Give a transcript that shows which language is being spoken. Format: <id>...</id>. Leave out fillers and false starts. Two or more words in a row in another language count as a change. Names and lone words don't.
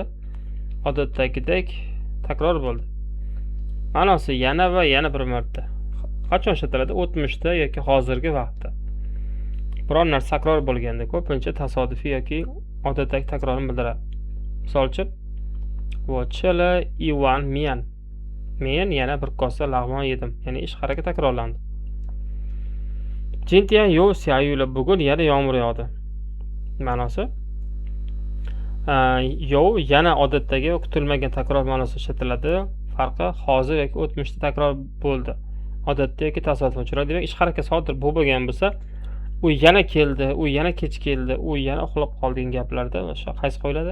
<uz>Odatdagidek takror bo'ldi. Ma'nosi yana va yana bir marta. Qachon ishlatiladi? O'tmishda yoki hozirgi vaqtda. Biror narsa takror bo'lganda, ko'pincha tasodifiy yoki odatdagi takrorni bildiradi. Misol uchun,</uz> <zh>我吃了一碗面.</zh> <uz>Men yana bir kosa lag'mon yedim. Ya'ni ish harakat takrorlandi.</uz> <zh>今天又下雨了.</zh> <uz>Bugun yana yomg'ir yog'di. Ma'nosi yo yana odatdagi va kutilmagan takror ma'nosida ishlatiladi. Farqi hozir yoki o'tmishda takror bo'ldi. Odatda yoki tasodifan uchraydi. Demak, ish harakat sodir bo'lgan bo'lsa, u yana keldi, u yana kech keldi, u yana uxlab qoldi degan gaplarda o'sha qaysi qo'yiladi?</uz>